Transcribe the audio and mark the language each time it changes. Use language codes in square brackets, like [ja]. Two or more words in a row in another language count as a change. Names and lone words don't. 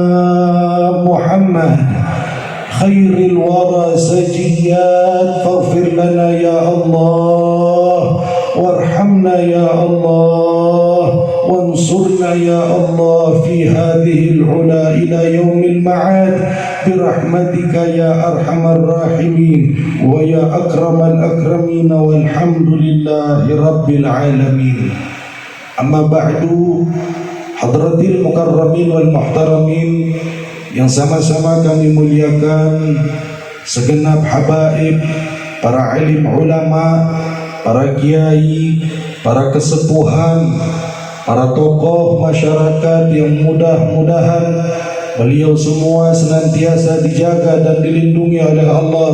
[ar] محمد خير الورى سجيات فاغفر لنا يا الله وارحمنا يا الله وانصرنا يا الله في هذه العلا إلى يوم المعاد برحمتك يا أرحم الراحمين ويا أكرم الأكرمين والحمد لله رب العالمين أما بعد حضرات المكرمين والمحترمين [id] yang sama-sama kami muliakan, segenap habaib, para alim ulama, para kiai, para kesepuhan, para tokoh masyarakat yang mudah-mudahan beliau semua senantiasa dijaga dan dilindungi oleh Allah